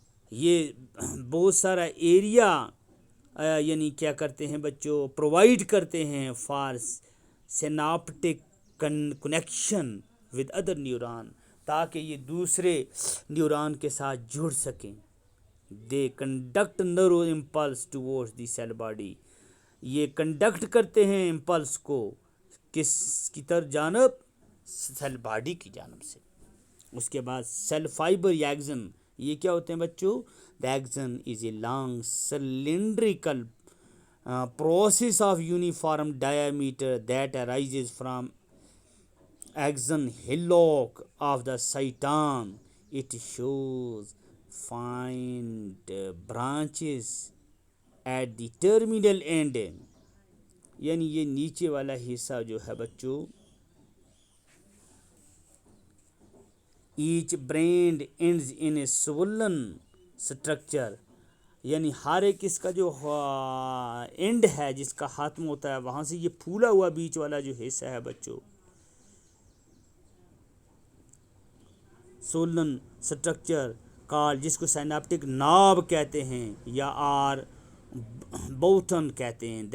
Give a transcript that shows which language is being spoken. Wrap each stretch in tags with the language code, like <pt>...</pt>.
<ur>یہ بہت سارا ایریا یعنی کیا کرتے ہیں بچوں؟ پرووائڈ کرتے ہیں</ur> <en>for synaptic connection with other neuron,</en> <ur>تاکہ یہ دوسرے نیورون کے ساتھ جڑ سکیں.</ur> <en>They conduct nerve impulse toward the cell body.</en> <ur>یہ کنڈکٹ کرتے ہیں امپلس کو کس کی طرف؟ جانب سیل باڈی کی جانب سے. اس کے بعد سیل فائبر یا ایکزن. یہ کیا ہوتے ہیں بچوں؟</ur> <en>The axon is a long cylindrical process of uniform diameter that arises from axon hillock of the Satan. It shows fine branches at the terminal end.</en> <ur>یعنی یہ نیچے والا حصہ جو ہے بچوں،</ur> <en>each branch ends in a swollen structure،</en> <ur>یعنی ہر ایک اس کا جو اینڈ ہے جس کا ختم ہوتا ہے وہاں سے یہ پھولا ہوا بیچ والا جو حصہ ہے بچوں،</ur> <en>swollen structure call,</en> <ur>جس کو سائناپٹک ناب کہتے ہیں یا آر بوٹن کہتے ہیں.</ur>